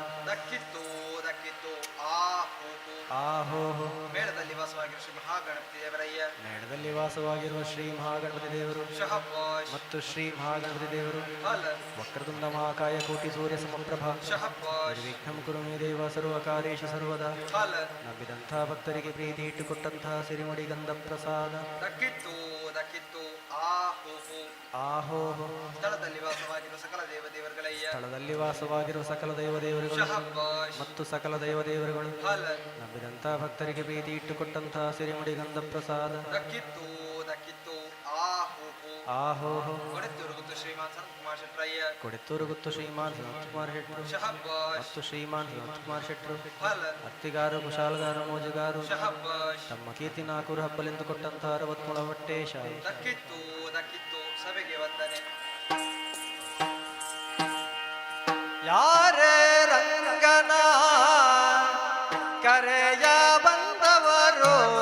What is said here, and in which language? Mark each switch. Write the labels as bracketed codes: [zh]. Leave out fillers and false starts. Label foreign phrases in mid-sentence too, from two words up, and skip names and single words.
[kn] ದಕ್ಕಿತ್ತು ದಕ್ಕಿತ್ತು ಆಹೋ ಮೇಳದಲ್ಲಿ ವಾಸವಾಗಿರುವ ಶ್ರೀ ಮಹಾಗಣಪತಿ ದೇವರಯ್ಯ ಮೇಳದಲ್ಲಿ ವಾಸವಾಗಿರುವ ಶ್ರೀ ಮಹಾಗಣಪತಿ ದೇವರು ಶಹಬ್ಬಾಷ್ ಮತ್ತು ಶ್ರೀ ಮಹಾಗಣಪತಿ ದೇವರು ಹಲ [sa] ವಕ್ರತುಂಡ ಮಹಾಕಾಯ ಕೋಟಿ ಸೂರ್ಯ ಸಮಪ್ರಭಾ [kn] ಶಹಬ್ಬಾಷ್ [sa] ನಿರ್ವಿಘ್ನಂ ಕುರು ಮೇ ದೇವ ಸರ್ವಕಾರ್ಯೇಷು ಸರ್ವದಾ [kn] ಹಲ ನಂಬಿದಂಥ ಭಕ್ತರಿಗೆ ಪ್ರೀತಿ ಇಟ್ಟುಕೊಟ್ಟಂತಹ ಸಿರಿಮುಡಿ ಗಂಧ ಪ್ರಸಾದ ದಕ್ಕಿತ್ತು ದಕ್ಕಿತ್ತು ಆಹೋ ಸ್ಥಳದಲ್ಲಿ ವಾಸವಾಗಿರುವ ಸಕಲ ದೇವದೇವರುಗಳಯ್ಯ ಸ್ಥಳದಲ್ಲಿ ವಾಸವಾಗಿರುವ ಸಕಲ ದೈವದೇವರುಗಳು ಶಹಬ್ಬಾಷ್ ಮತ್ತು ಸಕಲ ದೈವದೇವರುಗಳು ಹಲ ನಂಬಿದಂಥ ಭಕ್ತರಿಗೆ ಪ್ರೀತಿ ಇಟ್ಟುಕೊಟ್ಟಂತಹ ಸಿರಿಮುಡಿ ಗಂಧ ಪ್ರಸಾದ ದಕ್ಕಿತ್ತು ದಕ್ಕಿತ್ತು ಆಹೋ ಕೊಡೆತ್ತೂರು ಗುತ್ತು ಶ್ರೀಮಾನ್ ಸನತ್ಕುಮಾರ್ ಶೆಟ್ರಯ್ಯ ಕೊಡೆತ್ತೂರು ಗುತ್ತು ಶ್ರೀಮಾನ್ ಸನತ್ಕುಮಾರ್ ಶೆಟ್ರು ಶಹಬ್ಬಾಷ್ ಮತ್ತು ಶ್ರೀಮಾನ್ ಸನತ್ಕುಮಾರ್ ಶೆಟ್ರು ಹಲ ಅತ್ತಿಗಾರು ಕುಶಾಲಗಾರು ಮೋಜುಗಾರು ಶಹಬ್ಬಾಷ್ ತಮ್ಮ ಕೀರ್ತಿ ನಾಕೂರು ಹಬ್ಬಲೆಂದು ಕೊಟ್ಟಂತಹ 60 ಮೊಳ ಹೊಟ್ಟೇಶ ದಕ್ಕಿತ್ತು ದಕ್ಕಿತ್ತು ಸಭೆಗೆ ವಂದನೆ ಯಾರೇ ರಂಗನ ಕರೆಯ ಬಂದವರು